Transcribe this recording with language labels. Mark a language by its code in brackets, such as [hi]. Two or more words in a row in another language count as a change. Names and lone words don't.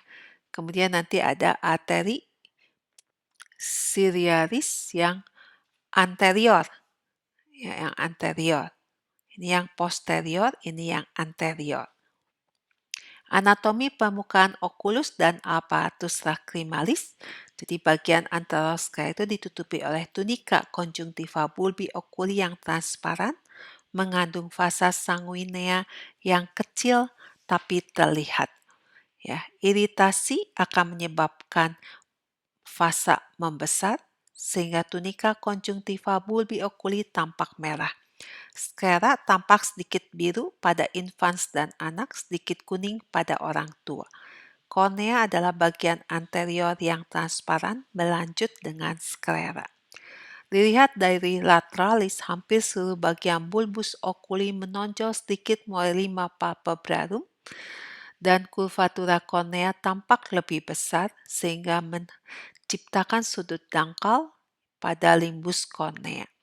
[id] Kemudian nanti ada arteri ciliaris yang anterior, ya, yang anterior. Ini yang posterior, ini yang anterior. Anatomi permukaan okulus dan [la] apparatus lacrimalis. [id] Jadi bagian anteroskler itu ditutupi oleh tunika [la] conjunctiva bulbi oculi [id] yang transparan, mengandung [la] fasa sanguinea [id] yang kecil tapi terlihat. Ya, iritasi akan menyebabkan fasa membesar sehingga tunika [la] conjunctiva bulbi oculi [id] tampak merah. Sklera tampak sedikit biru pada infans dan anak, sedikit kuning pada orang tua. Kornea adalah bagian anterior yang transparan berlanjut dengan sklera. Dilihat dari lateralis, hampir seluruh bagian [la] bulbus oculi [id] menonjol sedikit mulai 5 palpebrarum dan kurvatura kornea tampak lebih besar sehingga menciptakan sudut dangkal pada limbus kornea.